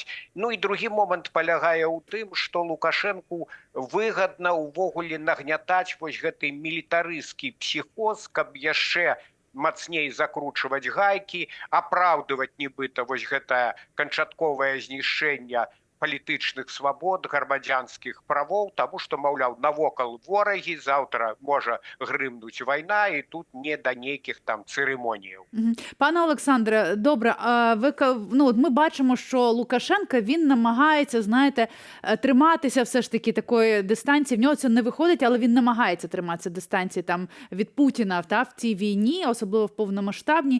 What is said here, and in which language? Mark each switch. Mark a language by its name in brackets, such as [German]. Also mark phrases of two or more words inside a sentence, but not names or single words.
[Belarusian] Ну і другі момант палягае ў тым, што Лукашэнку выгадна ўвогуле нагнятаць вось гэты мілітарысцкі псіхоз, каб яшчэ мацней закручваць гайкі, апраўдываць нібыта вось гэтае канчатковае знішчэнне палітычных свабод, грамадзянскіх правоў, таму што, маўляў, навокал ворагі, заўтра можа грымнуць вайна, і тут не да нейкіх там цырымоніяў. [Ukrainian] Пане Олександре, добре, ми бачимо, що Лукашенко, він намагається, знаєте, триматися все ж таки такої дистанції. В нього це не виходить, але він намагається триматися дистанції там від Путіна в цій війні, особливо в повномасштабній.